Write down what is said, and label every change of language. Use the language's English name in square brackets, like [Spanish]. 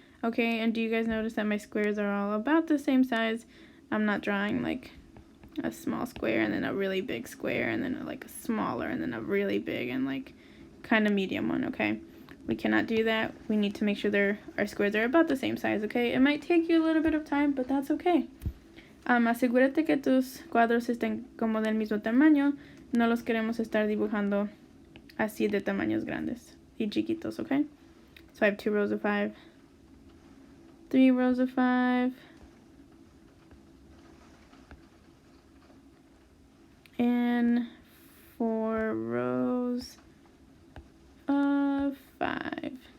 [English] Okay, and do you guys notice that my squares are all about the same size? I'm not drawing like a small square and then a really big square and then like a smaller and then a really big and like kind of medium one, okay? We cannot do that. We need to make sure our squares are about the same size, okay? It might take you a little bit of time, but that's okay. [Spanish] Asegúrate que tus cuadros estén como del mismo tamaño. No los queremos estar dibujando así de tamaños grandes y chiquitos, okay? [English] So I have 2 rows of 5, 3 rows of 5, and 4 rows of 5.